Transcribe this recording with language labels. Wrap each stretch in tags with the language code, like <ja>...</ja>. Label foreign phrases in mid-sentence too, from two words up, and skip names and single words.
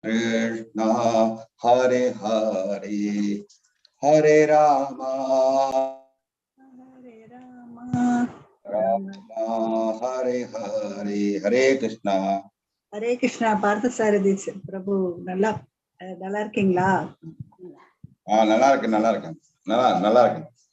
<sa>कृष्ण हरे हरे हरे राम राम हरे हरे हरे कृष्ण. हरे कृष्ण। पार्थसारथि प्रभु,</sa> <ta>நல்லா இருக்கீங்களா? நல்லா இருக்கேன், நல்லா இருக்கேன், நல்லா இருக்கேன்.</ta>